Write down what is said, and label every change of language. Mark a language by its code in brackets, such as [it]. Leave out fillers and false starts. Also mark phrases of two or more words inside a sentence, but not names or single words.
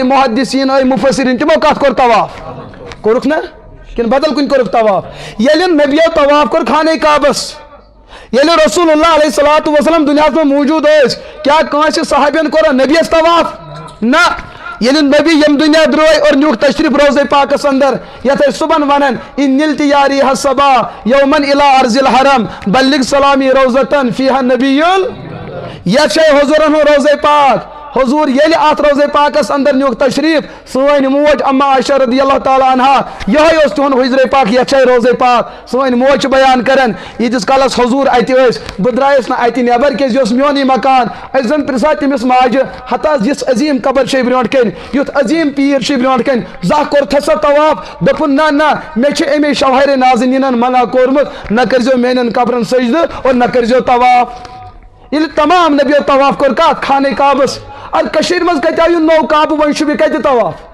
[ks] محدثین ٲے مفسرین تِمو کتھ کوٚر طواف کوٚرُکھ نا کِنہٕ بدل کُنہِ کوٚرُکھ طواف ییٚلہِ نبیو طواف کوٚر خانہ کعبس ییٚلہِ [ar] رسول اللہ علیہ الصلوۃ والسلام [ks] دُنیاہس منٛز موٗجوٗد ٲسۍ کیٛاہ کٲنٛسہِ صحابین کوٚرا نبیس طواف نہ ییٚلہِ نبی ییٚمہِ دُنیا درٛٲے اور نیوٗکھ تشریف روزے پاکس اندر یتھ أسۍ صُبحن ونان [ar] ان نلتِ یاری حصبا یومن الی ارض الحرم بلغ سلامی روزتن فیہا نبی [ks] یتھ چھے حضورن ہُنٛد روزے پاک حضور ییٚلہِ اتھ روزے پاکس اندر نیوٗکھ تشریف سٲنۍ موج اما عائشہ [ar] رضی اللہ تعالیٰ عنہا [ks] یہے اوس تِہُنٛد حجرے پاک یتھ چھے روزے پاک سٲنۍ موج چھِ بیان کران ییٖتِس کالس حضور اتہِ ٲسۍ بہٕ درٛایس نہٕ اتہِ نٮ۪بر کیازِ یہِ اوس میونٕے مکان أسۍ زن پرژھان تٔمِس ماجہِ ہتا یِژھ عظیٖم قبر چھے برونٛٹھ کَنۍ یُتھ عظیٖم پیٖر چھُے برونٛٹھ کَنۍ زانٛہہ کوٚرتھا سا طواف دوٚپُن نہ مےٚ چھُ اَمے شوہرِ نازنیٖنن منع کوٚرمُت نہ کٔرزیٚو میانٮ۪ن قبرن سجدٕ اور نہ کٔرزیٚو طواف ییٚلہِ تمام نبیو طواف کوٚر کتھ خانہ کعبس ادٕ کٔشیٖرِ منٛز کتہِ آو یہِ نوٚو کعبہٕ وۄنۍ چھُ بیٚیہِ کتہِ طواف